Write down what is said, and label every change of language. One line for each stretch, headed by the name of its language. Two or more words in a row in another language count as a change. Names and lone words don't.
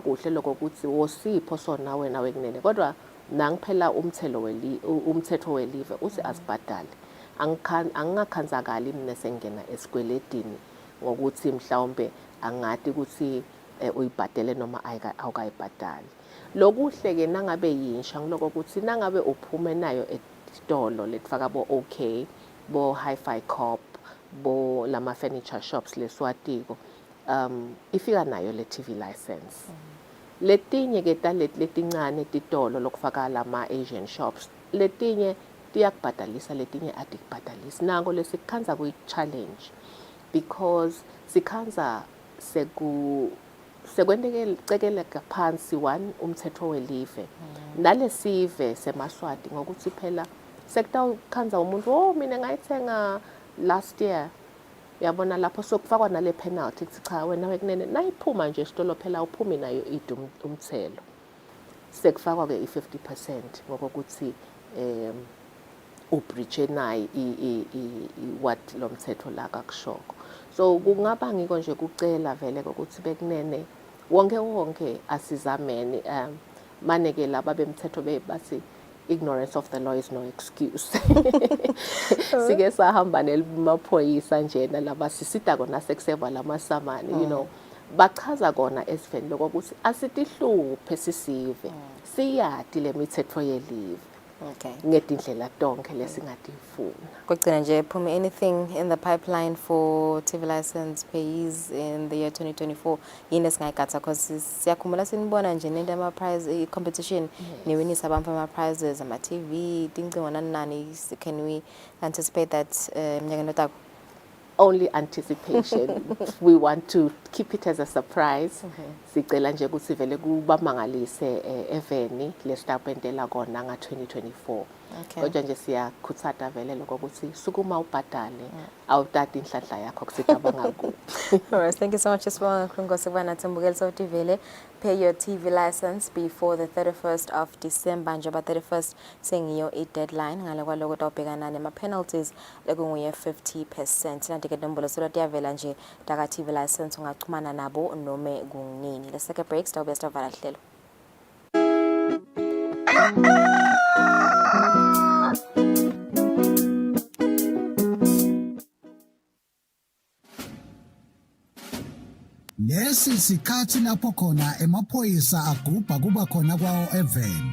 Swati: kuhle lokho ukuthi wosipho sona wena wekunene kodwa nangiphela umthetho welive uthi asibhadale angingakhanzakali mina sengena esikweletini ngokuthi mhlawumbe angadi ukuthi uyibhadele noma awukayibhadali lokuhle ke nangabe yinsha ngiloko ukuthi nangabe uphume nayo etitolo letfaka bo OK bo Hi-Fi Corp bo lama
English: furniture shops
Swati: leswatiko ifika nayo le
English: TV license
Swati: letinye ke letincane titolo lokufaka lama
English: Asian shops
Swati: letinye tiyakubhadalisa letinye atikubhadalisi nako lesikhanza kuyi
English: challenge because
Swati: sikhanza sekwendekele phansi one umthetho welive nalesive semaswati ngokuthi phela sekutawukhanza umuntu mina ngayithenga
English: last year
Swati: uyabona lapho sokufakwa nale penalty kuthi cha wena wekunene nayiphuma nje isitolo phela uphumi nayo umthelo sekufakwa ke i50% ngokuthi ubreach nayi what lo mthetho la kakushoko. So kungaba ngiko nje kucela vele ukuthi bekunene wonke asizameni maneke laba bemthetho bathi
English: ignorance of the law is no excuse.
Swati: Sike sahamba nemaphoyisa nje nalaba sisida kona sekuseva lamasamani
English: you know
Swati: bachaza kona esifeni lokuthi asitihluphe sisive siyati lemithetho yelive. Okay. Ngedindlela tonke lesingatifuna. Kokugcina nje Phumi,
English: anything in the pipeline for TV license payees in the year 2024
Swati: yini esingayigada because siyakhumbula sinibona nje nento ama
English: prize competition
Swati: niwinisa abantu ama prizes ama TV tincingo nani
English: can we anticipate that
Swati: mnyakeni otako?
English: Only anticipation. We want to keep it as a surprise.
Swati: Sicela nje ukuthi vele kubamangalise eveni lesitapentela kona nga 2024. Kodwa nje siyakhuthaza vele lokho ukuthi sukuma ubhadale awutata inhlanhla yakho kusicabanga ku.
English: Alright, thank you so much for
Swati: ngosibana Thembukeli South vele.
English: Pay your TV license before the 31st of December
Swati: njengoba 31st sengiyo deadline ngale kwaloko tawubhekana nema penalties lekunguye 50%. Nanti ke nombolo solo tiyavela nje taka
English: TV license
Swati: ungachumana nabo nome kunini.
English: Let's take a break.
Swati: Stawube sivala hlelo. Lesi sikhathi lapho khona emaphoyisa agubha kuba khona kwawo eveni.